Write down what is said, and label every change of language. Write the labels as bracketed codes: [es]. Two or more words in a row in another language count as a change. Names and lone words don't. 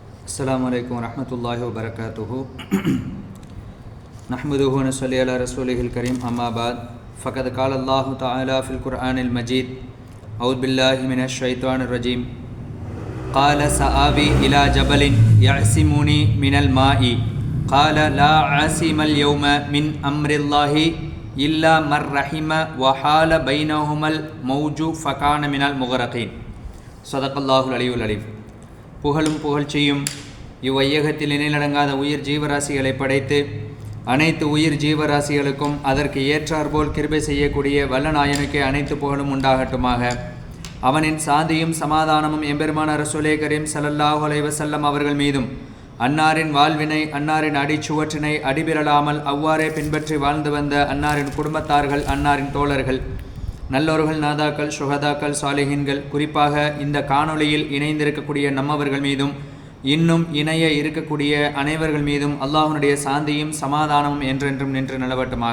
[ar] السلام عليكم ورحمة الله وبركاته نحمده ونصلي على رسوله الكريم أما بعد فقد قال الله تعالى في القرآن المجيد أعوذ بالله من الشيطان الرجيم قال سآوي إلى جبل يعصمني من الماء قال لا عاصم اليوم من أمر الله إلا من رحم وحال بينهما الموج فكان من المغرقين صدق الله العلي العليم. [ta] புகழும் புகழ்ச்சியும் இவ்வையகத்தில் நிலைநடங்காத உயிர் ஜீவராசிகளை படைத்து அனைத்து உயிர் ஜீவராசிகளுக்கும் அதற்கு ஏற்றாற்போல் கிருபை செய்யக்கூடிய வல்லநாயனுக்கு அனைத்து புகழும் உண்டாகட்டுமாக. அவனின் சாந்தியும் சமாதானமும் எம்பெருமான ரசூலே கரீம் [ar] صلى الله عليه وسلم [ta] அவர்கள் மீதும் அன்னாரின் வாழ்வினை அன்னாரின் அடிச்சுவற்றினை அடிபிரலாமல் அவ்வாறே பின்பற்றி வாழ்ந்து வந்த அன்னாரின் குடும்பத்தார்கள் அன்னாரின் தோழர்கள் நல்லோர்கள் நாதாக்கள் சுஹதாக்கள் சாலிஹின்கள் குறிப்பாக இந்த காணொளியில் இணைந்திருக்கக்கூடிய நம்மவர்கள் மீதும் இன்னும் இணைய இருக்கக்கூடிய அனைவர்கள் மீதும் அல்லாஹ்வுடைய சாந்தியும் சமாதானமும் என்றென்றும் நின்று நிலவட்டுமாக.